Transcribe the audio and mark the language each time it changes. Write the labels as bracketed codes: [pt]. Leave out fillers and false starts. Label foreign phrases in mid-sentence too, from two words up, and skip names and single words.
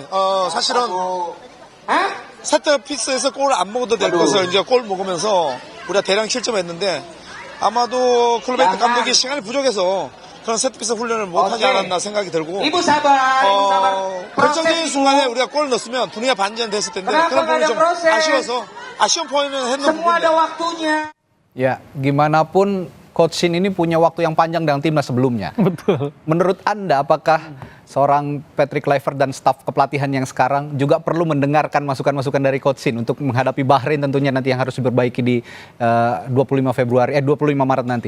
[ko] 사실은 세트피스에서 골을 안 먹어도 될 것을 이제 골 먹으면서 우리가 대량 실점했는데, 아마도 클로베이트 감독이 시간이 부족해서 그런 세트피스 훈련을 못하지 않았나 생각이 들고, 결정적인 순간에 우리가 골을 넣었으면 분위기가 반전됐을 텐데 그런 부분이 좀 아쉬워서 아쉬운 포인트는 했는 부분인데. [id] Ya, gimana pun Coach Shin ini punya waktu yang panjang dengan timnas sebelumnya. Betul. Menurut Anda, apakah seorang Patrick Kluivert dan staf kepelatihan yang sekarang juga perlu mendengarkan masukan-masukan dari Coach Shin untuk menghadapi Bahrain tentunya nanti yang harus diperbaiki di 25 Maret nanti?